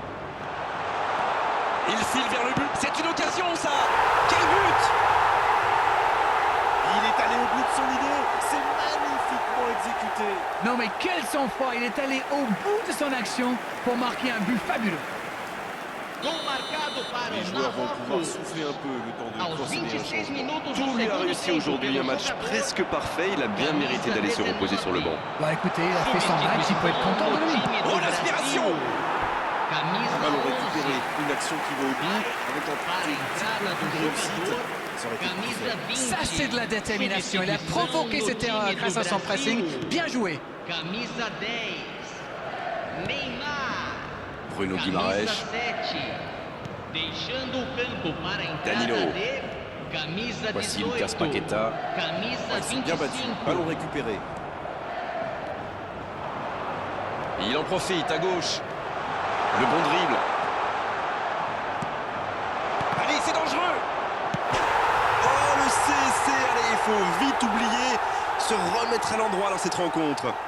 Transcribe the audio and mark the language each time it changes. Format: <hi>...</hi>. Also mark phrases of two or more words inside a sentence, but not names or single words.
<fr>Il file vers le but. C'est une occasion, ça. Quel but! Il est allé au bout de son idée. C'est magnifiquement exécuté. Non mais quel sang-froid, il est allé au bout de son action pour marquer un but fabuleux.</fr> <pt>Gol marcado para</pt> <fr>Les</fr> <pt>o</pt> <fr>joueurs vont pouvoir</fr> <pt>Marrocos.</pt> <fr>souffler un peu le temps de</fr> <pt>Aos</pt> <fr>procéder à un</fr> <pt>26</pt> <fr>changement.</fr> <pt>minutos do</pt> <fr>Tout lui a</fr> <pt>segundo</pt> <fr>réussi</fr> <pt>tempo</pt> <fr>aujourd'hui,</fr> <pt>pelo</pt> <fr>un match</fr> <pt>jogador.</pt> <fr>presque parfait. Il a bien mérité d'aller se reposer sur le banc. Bah écoutez, il a fait son match, il peut être content de lui. Oh, l'aspiration!</fr> <pt>Camisa</pt> <fr>Ballon</fr> <pt>11.</pt> <fr>récupéré, une action qui va au bout avec un</fr> <pt>Para a entrada do</pt> <fr>de réussite.</fr> <pt>jogador.</pt> <fr>Ça aurait été</fr> <pt>Camisa</pt> <fr>parfait.</fr> <pt>20.</pt> <fr>Ça c'est de la détermination, il a provoqué cette erreur grâce à son pressing. Bien joué.</fr> <pt>Camisa 10. Neymar. Bruno Camisa Guimarães. 7. Deixando o campo para a entrada Danilo. de camisa</pt> <fr>Voici</fr> <pt>18. Lucas Paqueta. Camisa</pt> <fr>Ouais, c'est bien battu.</fr> <pt>25.</pt> <fr>Ballon récupéré. Il en profite à gauche. Le bon dribble. Allez, c'est dangereux. Oh, le CSC. Allez, il faut vite oublier, se remettre à l'endroit dans cette rencontre.</fr>